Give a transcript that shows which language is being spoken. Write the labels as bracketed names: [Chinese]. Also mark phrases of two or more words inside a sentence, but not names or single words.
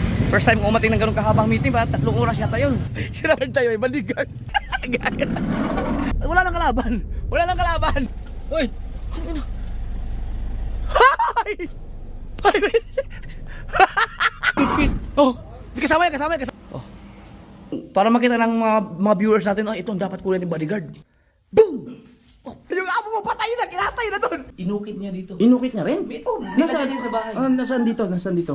[Filipino] First time umating ng ganun kahabang meeting ba? 3 oras yata yun. Sinabi tayo, may bodyguard. Wala nang kalaban. Wala nang kalaban. Hoy! Hay! Hay! Oh! Kasama yan, kasama yan. Oh. Para makita ng mga viewers natin, oh, ito ang dapat kulay ng bodyguard. Boom! Oh, yung amo mo, patay na, kinatay na doon. Inukit niya dito. Inukit niya rin? Oh, nasaan din sa bahay? Nasaan dito? Nasaan dito?